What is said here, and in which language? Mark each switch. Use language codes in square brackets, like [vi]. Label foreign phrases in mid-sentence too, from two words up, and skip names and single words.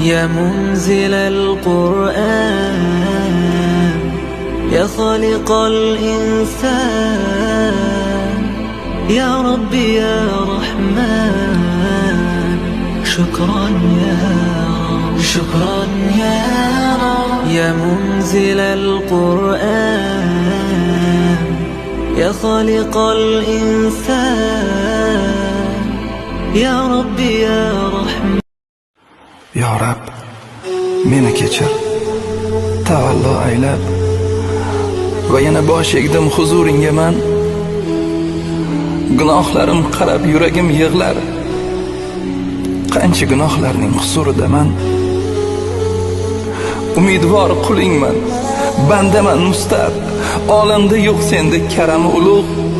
[ar] يا منزل القرآن، يا خالق الإنسان، يا ربي يا رحمن، شكرا يا رب، شكرا يا رب. يا منزل القرآن، يا خالق الإنسان، يا ربي يا رحمن. يا رب [uz] meni kechir, tavallo aylab va yana bosh egdim huzuringga man. Gunohlarim qarab yuragim yig'lar, qancha gunohlarning huzuridaman. Umidvor qulingman, bandaman mustab, olamda yo'q sendek karami ulug'.